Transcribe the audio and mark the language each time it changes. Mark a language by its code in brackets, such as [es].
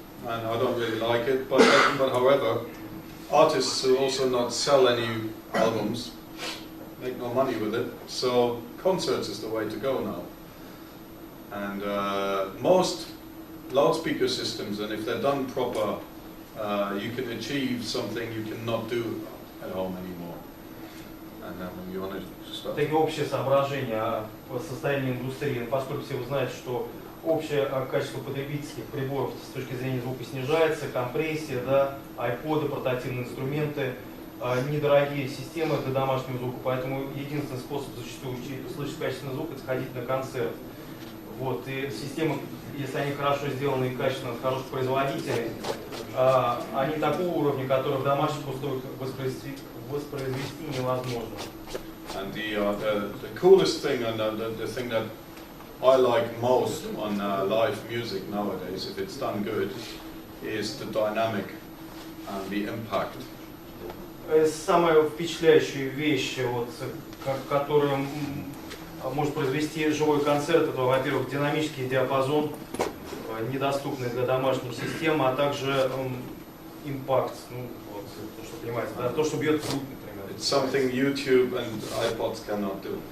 [en] And I don't really like it. But however, artists who also not sell any albums make no money with it. So concerts is the way to go now. And most loudspeaker systems, and if they're done proper, you can achieve something you cannot do at home anymore. And then you want to start. [ru] Такие общие соображения о состоянии индустрии, поскольку все вы знаете, что общее качество потребительских приборов с точки зрения звука снижается, компрессия, да, айподы, портативные инструменты, недорогие системы для домашнего звука, поэтому единственный способ зачастую слышать качественный звук — это ходить на концерт. Вот, и системы, если они хорошо сделаны и качественно от хороших производителей, они такого уровня, который в домашних условиях воспроизвести невозможно. [en] And the coolest thing and the thing that I like most on live music nowadays, if it's done good, is the dynamic and the impact. [ru] Самая впечатляющая вещь, вот, которая может произвести живой концерт, это, во-первых, динамический диапазон, недоступный для домашних систем, а также импакт, ну, вот, то, что понимаете, да, то, что бьет в грудь, например. [en] It's something YouTube and iPods cannot do.